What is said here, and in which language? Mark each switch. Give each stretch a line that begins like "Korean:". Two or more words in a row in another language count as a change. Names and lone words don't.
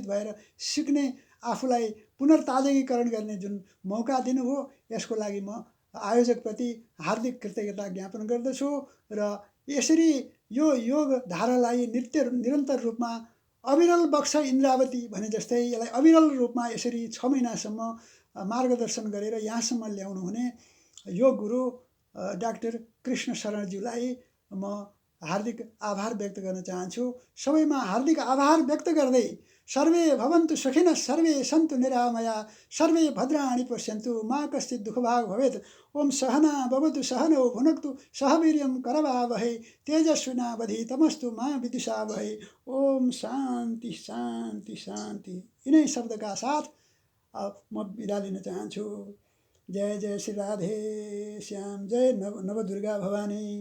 Nepali: भएर सिक्ने, आफूलाई पुनर्ताजगीकरण गर्ने जुन मौका दिनुभयो, यसको लागि म आयोजकप्रति हार्दिक कृतज्ञता ज्ञापन गर्दछु र यसरी यो योग धारालाई निरन्तर रूपमा अविरल बक्स इन्द्रावती भने जस्तै यसलाई अविरल रूपमा यसरी 6 महिनासम्म मार्गदर्शन गरेर यहाँसम्म ल्याउनु हुने योग गुरु डाक्टर कृष्ण शरणज्यूलाई म हार्दिक आभार व्यक्त गर्न चाहन्छु। सबैमा हार्दिक आभार व्यक्त गर्दै
Sanskrit: सर्वे भवन्तु सुखिनः सर्वे सन्तु निरामया सर्वे भद्राणि पश्यन्तु मा कश्चित् दुःखभाग् भवेत्। ओम सहना भवतु सहनौ भुनक्तु सह वीर्यं करवावहै तेजस्विनावधीतमस्तु मा विद्विषावहै। ओम शान्ति शान्ति शान्ति।
Nepali: यिनै शब्दका साथ म बिदा लिन चाहन्छु। जय जय श्री राधे श्याम जय नवदुर्गा भवानी।